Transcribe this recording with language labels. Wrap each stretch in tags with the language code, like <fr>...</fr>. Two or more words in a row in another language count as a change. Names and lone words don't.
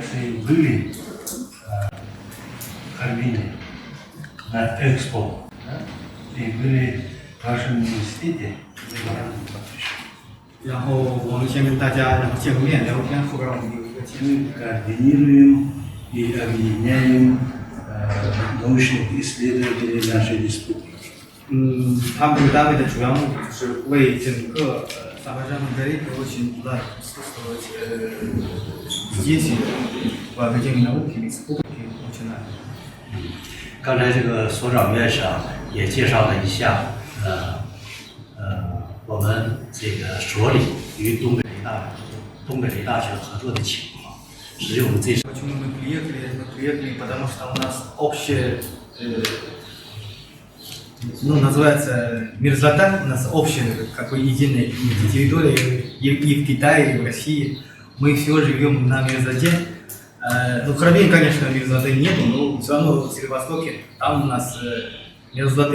<ru>были в Армении на Экспо, да? И были в вашем университете,</ru> <zh>然后我们先跟大家见个面聊天，后边我们有一个节目。</zh> <ru>мы координируем и объединяем научных исследователей нашей республики.</ru> <zh>他们这个单位的主要目的就是为整个萨巴山的</zh> <ru>очень здесь в Академии науки республики начинали.</ru> <zh>刚才这个所长院长也介绍了一下，我们这个所里与东北雷大学合作的情况。实际我们这次</zh> <ru>Почему мы приехали? Мы приехали, потому что у нас общее, называется мерзлота, у нас общая, как бы единая территория и в Китае, и в России. Мы все живем на мерзлоте. Ну, в Харбине, конечно, мерзлоты нету, но все равно в Северо-Востоке там у нас мерзлоты.</ru>